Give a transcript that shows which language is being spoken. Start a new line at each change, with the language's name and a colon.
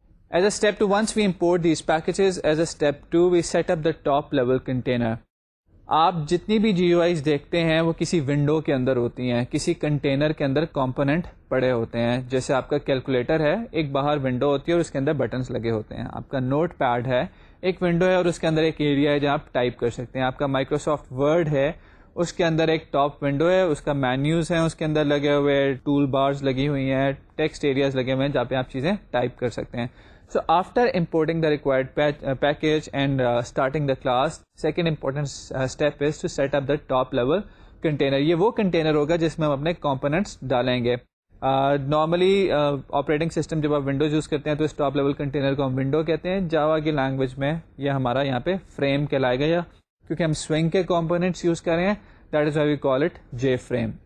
English: As a step 2, once we import these packages, as a step 2 we set up the top level container.
Urdu: آپ جتنی بھی جی you eyes دیکھتے ہیں وہ کسی ونڈو کے اندر ہوتی ہیں, کسی کنٹینر کے اندر کمپوننٹ پڑے ہوتے ہیں. جیسے آپ کا کیلکولیٹر ہے, ایک باہر ونڈو ہوتی ہے اور اس کے اندر بٹنس لگے ہوتے ہیں. آپ کا نوٹ پیڈ ہے, ایک ونڈو ہے اور اس کے اندر ایک ایریا ہے جہاں آپ ٹائپ کر سکتے ہیں. آپ کا مائکروسافٹ ورڈ ہے, اس کے اندر ایک ٹاپ ونڈو ہے, اس کا مینیوز ہیں اس کے اندر لگے ہوئے, ٹول بارز لگی ہوئی ہیں, ٹیکسٹ ایریاز لگے ہوئے ہیں جہاں پہ آپ چیزیں ٹائپ کر سکتے ہیں.
English: So after importing the required package and starting the class, second important step is to set up the top level container.
Urdu: یہ وہ کنٹینر ہوگا جس میں ہم اپنے کمپوننٹس ڈالیں گے. نارملی آپریٹنگ سسٹم جب آپ ونڈوز یوز کرتے ہیں تو اس ٹاپ لیول کنٹینر کو ہم ونڈو کہتے ہیں. جاوا کی لینگویج میں یہ ہمارا یہاں پہ فریم کہلائے گا, یا کیونکہ ہم سوئنگ کے کمپوننٹس یوز کر رہے ہیں,
English: That is why we call it J frame.